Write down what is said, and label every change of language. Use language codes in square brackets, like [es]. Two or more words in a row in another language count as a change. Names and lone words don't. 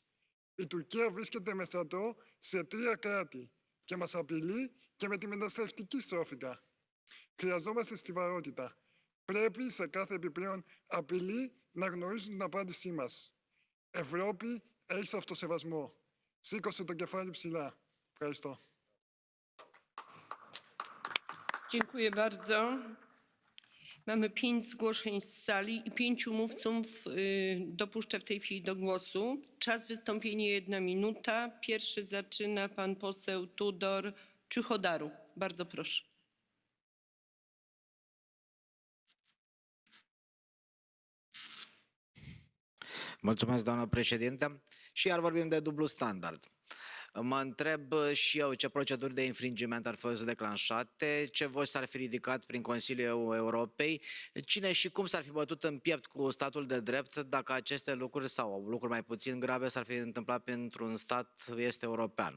[el] Η Τουρκία βρίσκεται με στρατό σε 3 κράτη και μας απειλεί και με τη μεταναστευτική στρόφιγγα. Χρειαζόμαστε στιβαρότητα. Πρέπει σε κάθε επιπλέον απειλή να γνωρίζουν την απάντησή μας. Ευρώπη, έχεις αυτοσεβασμό. Σήκωσε το κεφάλι ψηλά. Ευχαριστώ. [pl] Dziękuję bardzo. Mamy 5 zgłoszeń z sali i 5 mówców dopuszczę w tej chwili do głosu. Czas wystąpienia 1 minuta. Pierwszy zaczyna pan poseł Tudor Ciuchodaru. Bardzo proszę. [ro] Mulțumesc, doamnă președintă. Și iar vorbim de dublu standard. Mă întreb și eu ce proceduri de infringement ar fi fost declanșate, ce voci s-ar fi ridicat prin Consiliul Europei, cine și cum s-ar fi bătut în piept cu statul de drept dacă aceste lucruri sau lucruri mai puțin grave s-ar fi întâmplat pentru un stat este european.